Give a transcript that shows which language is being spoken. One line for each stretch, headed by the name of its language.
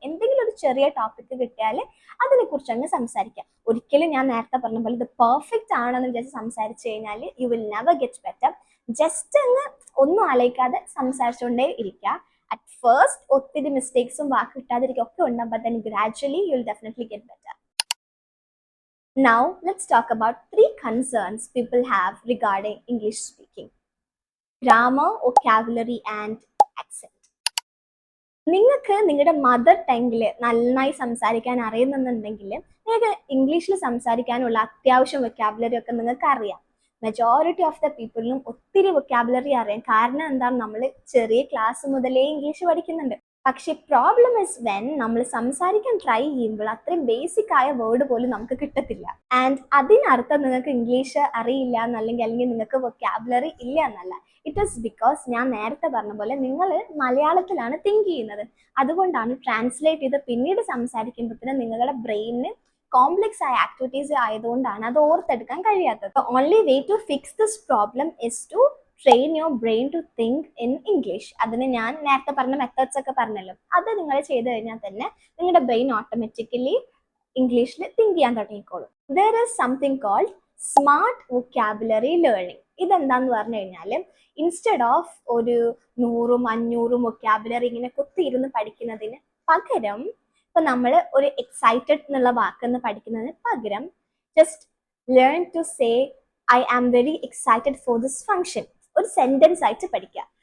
Malayalam: എന്തെങ്കിലും ഒരു ചെറിയ ടോപ്പിക്ക് കിട്ടിയാൽ അതിനെക്കുറിച്ച് അങ്ങ് സംസാരിക്കാം. ഒരിക്കലും ഞാൻ നേരത്തെ പറഞ്ഞ പോലെ ഇത് പെർഫെക്റ്റ് ആണെന്ന് വിചാരിച്ച് സംസാരിച്ചു കഴിഞ്ഞാൽ
English: You will never get better.
Malayalam: Just അങ്ങ് ഒന്നും ആലോചിക്കാതെ സംസാരിച്ചുകൊണ്ടേ ഇരിക്കുക.
English: at first
Malayalam: ഒത്തിരി മിസ്റ്റേക്സും വാക്ക് കിട്ടാതിരിക്കും ഒക്കെ ഉണ്ടാകും,
English: But then gradually you will definitely get better. Now let's talk about 3 concerns people have regarding English speaking: grammar, vocabulary and accent.
Malayalam: നിങ്ങൾക്ക് നിങ്ങളുടെ മദർ ടങ്ങിൽ നന്നായി സംസാരിക്കാൻ അറിയുന്നുണ്ടെങ്കിൽ നിങ്ങൾക്ക് ഇംഗ്ലീഷിൽ സംസാരിക്കാനുള്ള അത്യാവശ്യം വൊക്കാബുലറി ഒക്കെ നിങ്ങൾക്ക് അറിയാം.
English: majority of the
Malayalam: പീപ്പിളിനും ഒത്തിരി വൊക്കാബുലറി അറിയാം. കാരണം എന്താണ്, നമ്മൾ ചെറിയ ക്ലാസ് മുതലേ ഇംഗ്ലീഷ് പഠിക്കുന്നുണ്ട്. പക്ഷെ
English: problem is when
Malayalam: നമ്മൾ സംസാരിക്കാൻ ട്രൈ ചെയ്യുമ്പോൾ അത്രയും ബേസിക് ആയ വേർഡ് പോലും നമുക്ക് കിട്ടത്തില്ല. ആൻഡ് അതിനർത്ഥം നിങ്ങൾക്ക് ഇംഗ്ലീഷ് അറിയില്ല അല്ലെങ്കിൽ നിങ്ങൾക്ക് വൊക്കാബുലറി ഇല്ല എന്നല്ല.
English: it is because
Malayalam: ഞാൻ നേരത്തെ പറഞ്ഞ പോലെ നിങ്ങൾ മലയാളത്തിലാണ് തിങ്ക് ചെയ്യുന്നത്. അതുകൊണ്ടാണ് ട്രാൻസ്ലേറ്റ് ചെയ്ത് പിന്നീട് സംസാരിക്കുമ്പോഴത്തേനും നിങ്ങളുടെ ബ്രെയിനിന് കോംപ്ലക്സ് ആയ ആക്ടിവിറ്റീസ് ആയതുകൊണ്ടാണ് അത് ഓർത്തെടുക്കാൻ കഴിയാത്തത്.
English: The only way to fix this problem is to train your brain to think in English.
Malayalam: അതിന് ഞാൻ നേരത്തെ പറഞ്ഞ മെത്തേഡ്സ് ഒക്കെ പറഞ്ഞല്ലോ, അത് നിങ്ങൾ ചെയ്തു കഴിഞ്ഞാൽ തന്നെ നിങ്ങളുടെ ബ്രെയിൻ ഓട്ടോമാറ്റിക്കലി ഇംഗ്ലീഷിൽ തിങ്ക് ചെയ്യാൻ തുടങ്ങിക്കോളും.
English: There is something called smart vocabulary learning.
Malayalam: ഇതെന്താന്ന് പറഞ്ഞു കഴിഞ്ഞാൽ
English: instead of
Malayalam: ഒരു 100-500 വൊക്കാബുലറി ഇങ്ങനെ കുത്തിയിരുന്ന് പഠിക്കുന്നതിന് പകരം, ഇപ്പൊ നമ്മൾ ഒരു എക്സൈറ്റഡ് എന്നുള്ള വാക്കെന്ന് പഠിക്കുന്നതിന് പകരം
English: just learn to say I am very excited for this function,
Malayalam: ഒരു സെന്റൻസ് ആയിട്ട് പഠിക്കുക.